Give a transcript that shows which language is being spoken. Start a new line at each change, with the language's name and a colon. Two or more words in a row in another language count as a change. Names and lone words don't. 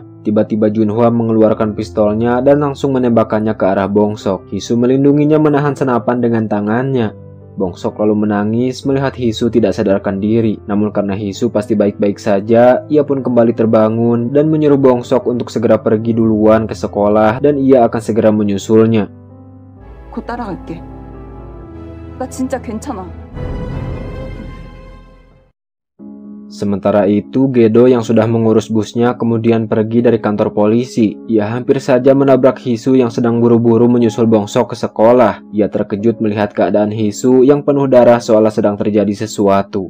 Indonesian: Tiba-tiba Junhwa mengeluarkan pistolnya dan langsung menembakkannya ke arah Bongsok. Hisu melindunginya menahan senapan dengan tangannya. Bongsok lalu menangis melihat Hisu tidak sadarkan diri. Namun karena Hisu pasti baik-baik saja, ia pun kembali terbangun dan menyuruh Bongsok untuk segera pergi duluan ke sekolah dan ia akan segera menyusulnya.
Korean: 곧 따라갈게. 나 진짜 괜찮아.
Indonesian: Sementara itu, Gedo yang sudah mengurus busnya kemudian pergi dari kantor polisi. Ia hampir saja menabrak Hisu yang sedang buru-buru menyusul Bongsok ke sekolah. Ia terkejut melihat keadaan Hisu yang penuh darah seolah sedang terjadi sesuatu.